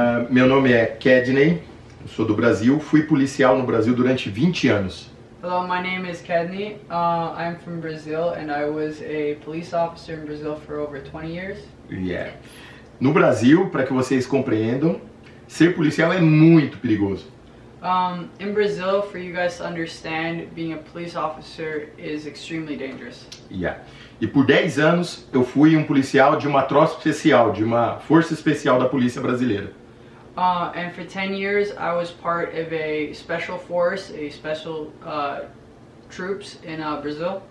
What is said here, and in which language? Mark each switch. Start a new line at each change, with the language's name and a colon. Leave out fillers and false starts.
Portuguese: Meu nome é Kedney, eu sou do Brasil, fui policial no Brasil durante 20 anos.
English: Hello, my name is Kedney. I'm from Brazil and I was a police officer in Brazil for over 20 years. Yeah.
Portuguese: No Brasil, para que vocês compreendam, ser policial é muito perigoso.
English: In Brazil, for you guys to understand, being a police officer is extremely dangerous. Yeah.
Portuguese: E por 10 anos eu fui um policial de uma tropa especial, de uma força especial da polícia brasileira.
English: And for 10 years, I was part of a special force, a special troops in Brazil.